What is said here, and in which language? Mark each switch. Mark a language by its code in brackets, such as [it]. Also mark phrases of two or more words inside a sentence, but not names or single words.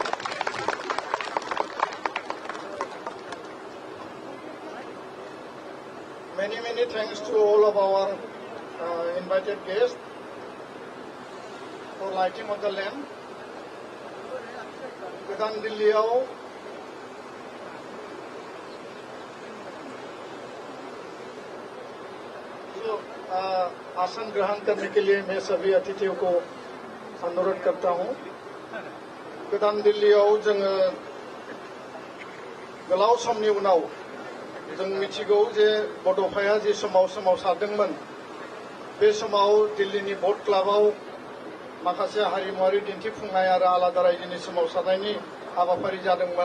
[en] Many thanks to all of our invited guests for lighting of the lamp. [brx] गोदान दिल्लीयाव [hi] आसन ग्रहण करने के लिए मैं सभी अतिथियों को अनुरोध करता हूं। [brx] गोदान दिल्लीयाव जोङो गोलाव समनि उनाव जों मिथिगौ जे बड'फाया जे समाव सोमावसारदोंमोन बे समाव दिल्लीनि भट क्लाबाव माखासे हारिमुआरि दिन्थिफुंनाय आरो आलादा रायजोनि सोमावसारनायनि हाबाफारि जादोंमोन।